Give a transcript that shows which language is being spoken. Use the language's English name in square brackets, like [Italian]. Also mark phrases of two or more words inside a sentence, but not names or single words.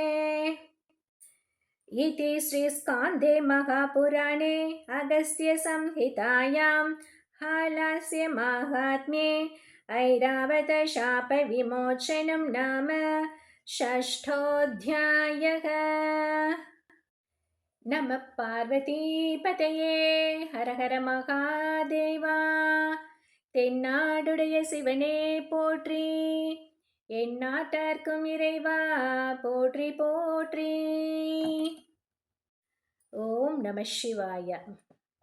[Sanskrit] इति श्रीस्कान्दे महापुराणे अगस्त्यसंहितायां हालास्यमाहात्म्ये ऐरावतशापविमोचनं नाम षष्ठोऽध्यायः। नमः पार्वतीपतये हर हर महादेवा। [Tamil] தென்னாடுடைய சிவனே போற்றி, எந்நாட்டார்க்கும் இறைவா போற்றி போற்றி. [Sanskrit] ॐ नमः शिवाय.